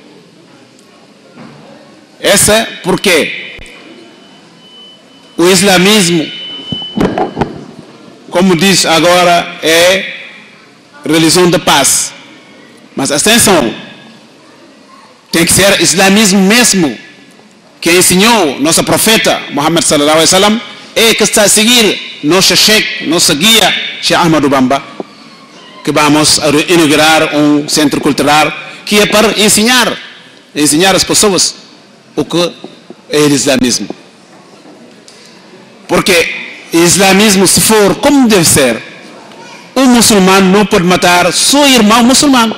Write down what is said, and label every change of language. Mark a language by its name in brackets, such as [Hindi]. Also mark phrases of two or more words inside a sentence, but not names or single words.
[Portuguese] Essa porque o islamismo, como diz agora, é religião de paz. Mas atenção, tem que ser islamismo mesmo, que ensinou nosso profeta Muhammad [Arabic] صلى الله عليه وسلم, [Portuguese] e que está a seguir nosso chefe, nossa guia, Sheikh Ahmadou Bamba, que vamos a inaugurar um centro cultural que é para ensinar as pessoas o que é o islamismo. Porque o islamismo, se for como deve ser, um muçulmano não pode matar seu irmão muçulmano.